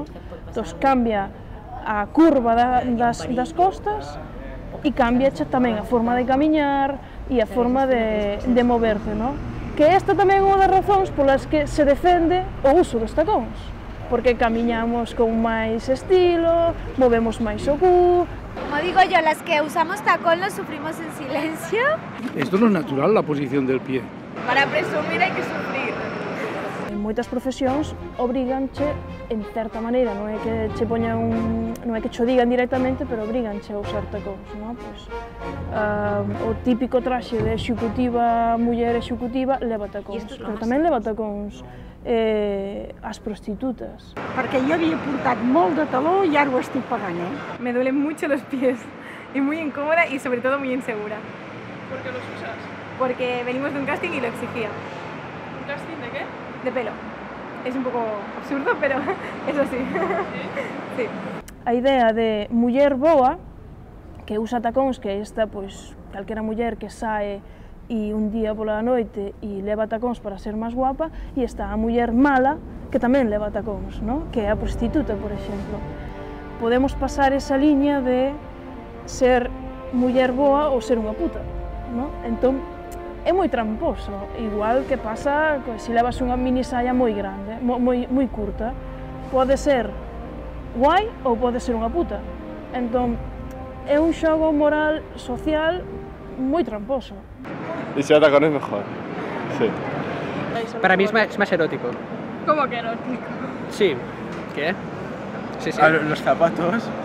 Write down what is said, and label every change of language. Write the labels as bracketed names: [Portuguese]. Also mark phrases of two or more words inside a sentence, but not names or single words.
[Galician] Entón, cambia a curva das costas e cambia tamén a forma de camiñar e a forma de moverte, no? Que esta tamén é unha das razóns polas que se defende o uso dos tacóns, porque camiñamos con máis estilo, movemos máis o cu. [Spanish] Como digo yo, las que usamos tacón lo sufrimos en silencio. Esto no es natural, la posición del pie. [Galician] Para presumir hai que sufrir. En moitas profesións obriganche, en certa maneira, non é que che poñan non é que cho digan directamente, pero obriganche a usar tacóns, non? Pois, o típico traxe de executiva, muller executiva, leva tacóns, pero tamén leva tacóns as prostitutas. [Catalan] Perquè jo havia portat molt de taló i ara ho estic pagant, [Spanish] Me duelen mucho los pies, y muy incómoda y sobre todo muy insegura. ¿Por qué los usas? Porque venimos de un casting y lo exigía. ¿Un casting de qué? De pelo. Es un poco absurdo, pero eso sí. Sí. [Galician] A idea de muller boa, que usa tacóns, que esta, pois, calquera muller que sae e un día pola noite e leva tacóns para ser máis guapa, e está a muller mala, que tamén leva tacóns, no? Que é a prostituta, por exemplo. Podemos pasar esa liña de ser muller boa ou ser unha puta, no? Entón, é moi tramposo, igual que pasa se levas unha mini saia moi grande, moi curta. Pode ser guai ou pode ser unha puta. Entón, é un xogo moral, social, moi tramposo. [Spanish] Y si tacón es mejor, sí. Para mí es más erótico. ¿Cómo que erótico? Sí. ¿Qué? Sí, sí. Los zapatos.